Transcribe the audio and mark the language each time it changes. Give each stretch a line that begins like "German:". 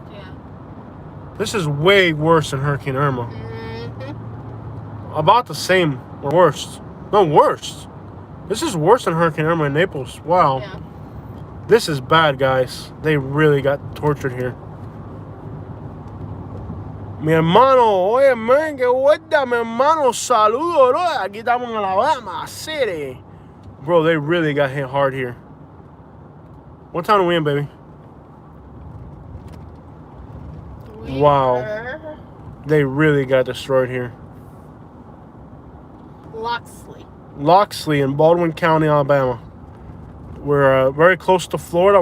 English: Yeah. This is way worse than Hurricane Irma. Mm-hmm. About the same or worse. No, worse. This is worse than Hurricane Irma in Naples. Wow. Yeah. This is bad, guys. They really got tortured here.
Spanish: Mi hermano, oye, man, que vuelta, mi hermano, saludo, bro. Aquí estamos en Alabama City.
English: Bro, they really got hit hard here. What town are we in, baby? Wow. Weaver, They really got destroyed here. Loxley in Baldwin County, Alabama. We're very close to Florida.